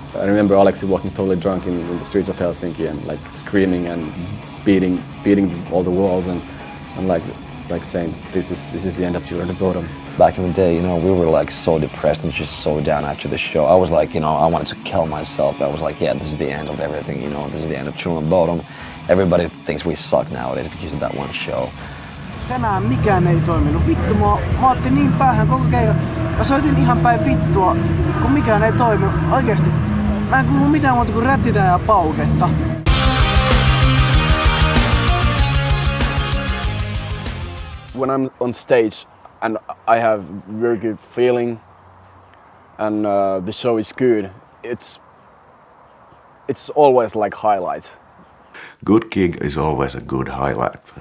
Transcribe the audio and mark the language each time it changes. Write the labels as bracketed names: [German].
[English] I remember Alex walking totally drunk in the streets of Helsinki and like screaming and beating all the walls and like saying this is the end of Children of Bodom. Back in the day, we were like so depressed and just so down after the show. I was like, I wanted to kill myself. I was like, yeah, this is the end of everything, this is the end of Children of Bodom. Everybody thinks we suck nowadays because of that one show. [Finnish] Tänään mikään ei toiminut. Vittu, mä otin niin päähän koko keikan. Mä soitin ihan päin vittua, kun mikään ei toiminut. Oikeesti. Mä en kuullut mitään muuta kuin rätinää ja pauketta. [English] When I'm on stage and I have very good feeling and the show is good, it's always like highlight. Good gig is always a good highlight.